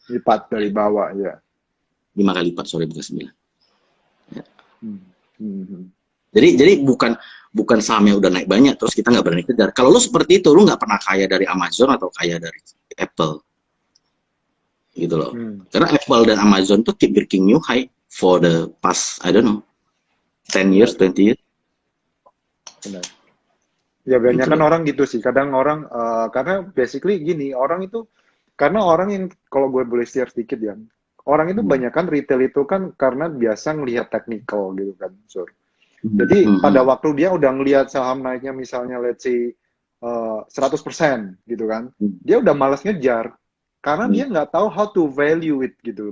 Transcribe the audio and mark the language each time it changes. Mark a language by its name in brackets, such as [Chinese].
[Indonesian] Lipat dari bawah ya. 5 kali lipat, sorry bukan 9. Ya. Jadi bukan sahamnya udah naik banyak terus kita nggak berani kejar. Kalau lu seperti itu, lu nggak pernah kaya dari Amazon atau kaya dari Apple, gitu loh. Karena Apple dan Amazon tuh [English] keep breaking new high for the past, I don't know, 10 years, 20 years. [Indonesian] Benar. Ya banyak kan orang gitu sih. Kadang orang karena basically gini, orang itu karena orang yang kalau gue boleh share sedikit ya, orang itu banyak kan retail itu kan karena biasa ngelihat technical gitu kan, Sur. Jadi pada waktu dia udah ngelihat saham naiknya misalnya [English] let's say [Indonesian] 100% gitu kan, dia udah malas ngejar karena dia nggak tahu [English] how to value it [Indonesian] gitu.